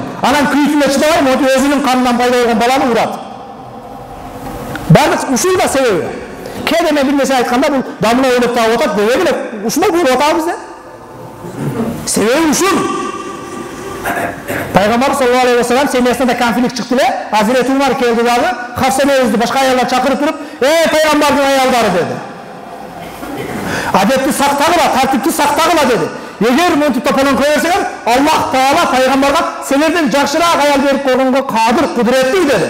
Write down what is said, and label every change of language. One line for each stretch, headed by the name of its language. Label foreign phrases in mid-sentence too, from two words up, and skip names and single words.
Kyrgyz: Анан күйүтүнө чыдабай, моти өзүнүн канынан пайда болгон баланы урат. Бардык ушул да себеби. Кээде мен бир нерсе айтканда бул дамына ойлоп таап атат, деге эле ушундай болуп атабыз да. Себеби ушул. Пайгамбар
Arabic: صلى الله عليه وسلم
Kyrgyz: семьясында конфликт чыкты эле. Hazreti Umar келди дагы, Хавсенебизди башка аялдар чакырып туруп, пайгамбардын аялдары деди. Адетти сактагыла, тартипти сактагыла деди. Эгер монтип тополон кое берсеңер, Аллах Таала пайгамбарга силерден жакшыраак аял берип койгонго кадыр, кудуреттүү деди.